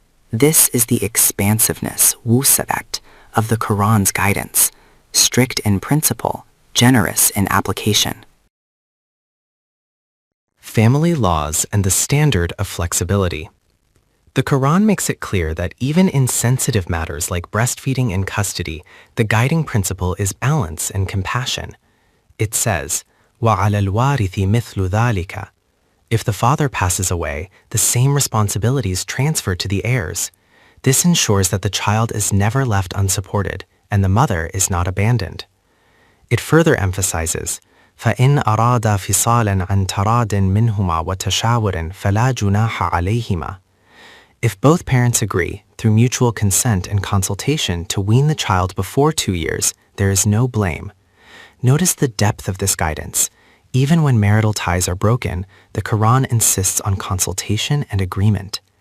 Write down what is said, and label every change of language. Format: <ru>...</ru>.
<en>This is the expansiveness, wusabat, of the Quran's guidance, strict in principle, generous in application. Family laws and the standard of flexibility. The Quran makes it clear that even in sensitive matters like breastfeeding and custody, the guiding principle is balance and compassion. It says,</en> <ar>وَعَلَى الْوَارِثِ مِثْلُ ذَلِكَ.</ar> <en>If the father passes away, the same responsibilities transfer to the heirs. This ensures that the child is never left unsupported and the mother is not abandoned. It further emphasizes,</en> <ar>فَإِنْ أَرَادَ فِصَالًا عَنْ تَرَادٍ مِّنْهُمَا وَتَشَاوُرٍ فَلَا جُنَاحَ عَلَيْهِمَا.</ar> <en>If both parents agree, through mutual consent and consultation, to wean the child before 2 years, there is no blame. Notice the depth of this guidance. Even when marital ties are broken, the Quran insists on consultation and agreement.</en>